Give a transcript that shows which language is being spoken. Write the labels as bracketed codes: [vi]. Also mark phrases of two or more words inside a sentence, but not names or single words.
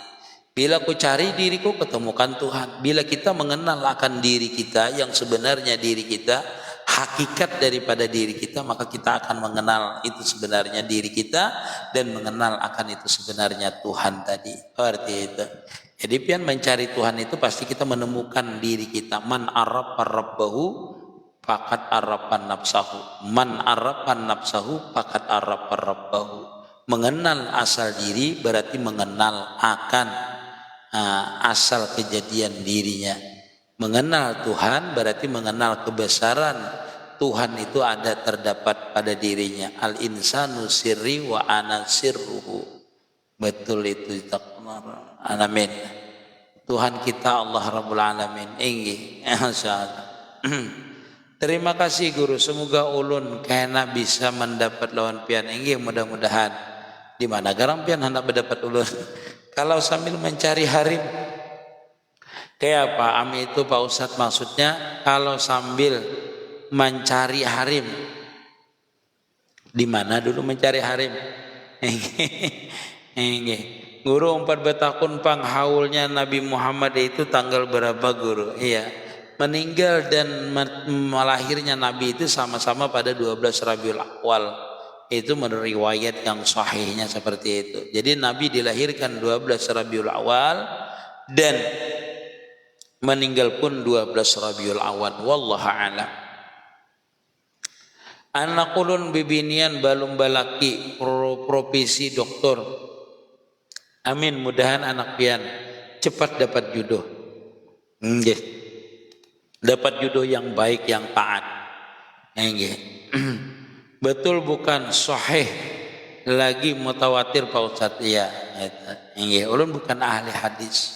[id] Bila ku cari diriku, ketemukan Tuhan. Bila kita mengenal akan diri kita, yang sebenarnya diri kita, hakikat daripada diri kita, maka kita akan mengenal itu sebenarnya diri kita, dan mengenal akan itu sebenarnya Tuhan tadi. Seperti itu. Jadi pian mencari Tuhan itu pasti kita menemukan diri kita. [ar] من عرف ربه فقد عرف نفسه. من عرف نفسه فقد عرف ربه. [id] Mengenal asal diri berarti mengenal akan asal kejadian dirinya. Mengenal Tuhan berarti mengenal kebesaran Tuhan itu ada terdapat pada dirinya. [ar] الإنسان سري وأنا سره. [id] Betul itu. Amin. Tuhan kita Allah Rabbul Alamin. Inggih. Insyaallah. Terima kasih guru. [bjn] Semoga ulun kena bisa mendapat lawan pian. [id] Inggih, mudah-mudahan. [bjn] Di mana garang pian hendak mendapat ulun. Kalau sambil mencari harim. [id] Kayak apa? Ami itu Pak Ustadz maksudnya kalau sambil mencari harim. Di mana dulu mencari harim? Inggih. Guru 4 tahun panghaulnya Nabi Muhammad itu tanggal berapa guru? Iya. Meninggal dan melahirnya Nabi itu sama-sama pada 12 Rabiul Awal. Itu menurut riwayat yang sahihnya seperti itu. Jadi Nabi dilahirkan 12 Rabiul Awal dan meninggal pun 12 Rabiul Awal. [ar] والله أعلم. [bjn] Anak ulun bibinian balum balaki profesi doktor. [id] Amin, mudahan anak pian cepat dapat jodoh. Nggih. Dapat jodoh yang baik, yang taat. Nggih. Betul bukan sahih lagi mutawatir Pak Ustaz? Iya. Nggih, ulun bukan ahli hadis.